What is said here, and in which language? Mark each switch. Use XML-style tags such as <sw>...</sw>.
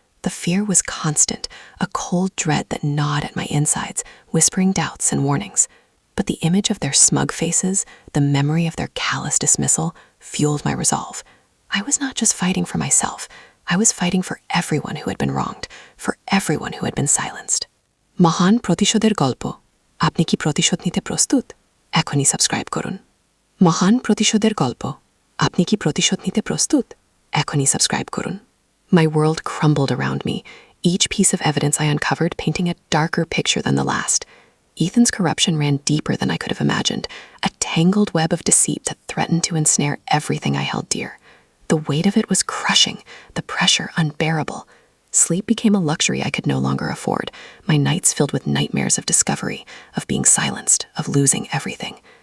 <en>The fear was constant, a cold dread that gnawed at my insides, whispering doubts and warnings. But the image of their smug faces, the memory of their callous dismissal, fueled my resolve. I was not just fighting for myself. I was fighting for everyone who had been wronged, for everyone who had been silenced.</en> <bn>মহান প্রতিশোধের গল্প আপনি কি প্রতিশোধ নিতে প্রস্তুত? এখনই subscribe করুন। মহান প্রতিশোধের গল্প আপনি কি প্রতিশোধ নিতে প্রস্তুত? এখনই সাবস্ক্রাইব করুন।</bn> <en>My world crumbled around me, each piece of evidence I uncovered painting a darker picture than the last. Ethan's corruption ran deeper than I could have imagined, a tangled web of deceit that threatened to ensnare everything I held dear. The weight of it was crushing, the pressure unbearable. Sleep became a luxury I could no longer afford, my nights filled with nightmares of discovery, of being silenced, of losing everything.</en>